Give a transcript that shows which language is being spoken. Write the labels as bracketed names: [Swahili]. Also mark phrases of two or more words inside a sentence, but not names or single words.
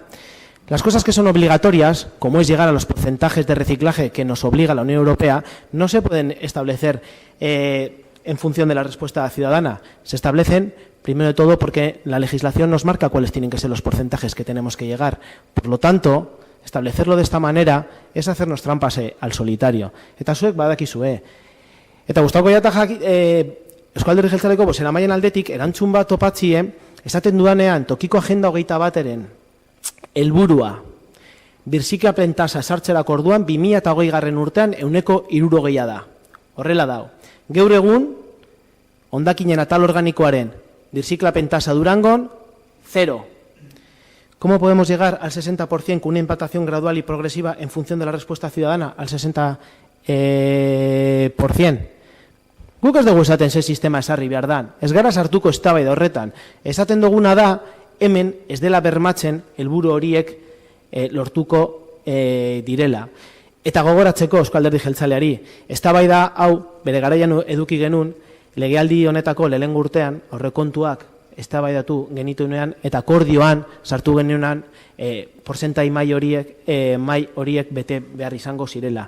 [Spanish] Las cosas que son obligatorias, como es llegar a los porcentajes de reciclaje que nos obliga la Unión Europea, no se pueden establecer en función de la respuesta ciudadana. Se establecen, primero de todo, porque la legislación nos marca cuáles tienen que ser los porcentajes que tenemos que llegar. Por lo tanto, establecerlo de esta manera es hacernos trampas al solitario. [Basque] Eta zuek badakizue. Eta gustauko jata Euskal Alderdi Jeltzaleko bozeramaileen aldetik erantzun bat topatzie, esaten dudanean tokiko agenda 21ren helburua birziklapen tasa sartzerako orduan 2020 urtean 60% da. Horrela dago. Gaur egun hondakinen atal organikoaren birziklapen tasa Durangon 0. [Spanish] ¿Cómo podemos llegar al 60% con una implantación gradual y progresiva en función de la respuesta ciudadana al 60%? [Basque] Guk ez dugu esaten ze sistema esarri behar dan. Ez gara sartuko eztabaida horretan. Esaten duguna da, hemen ez dela bermatzen helburu horiek lortuko direla. Eta gogoratzeko Euskal Alderdi Jeltzaleari, eztabaida hau bere garaian eduki genuen legealdi honetako lehenengo urtean aurrekontuak eztabaidatu genituenean eta akordioan sartu genuenean porzentai mai horiek bete behar izango zirela.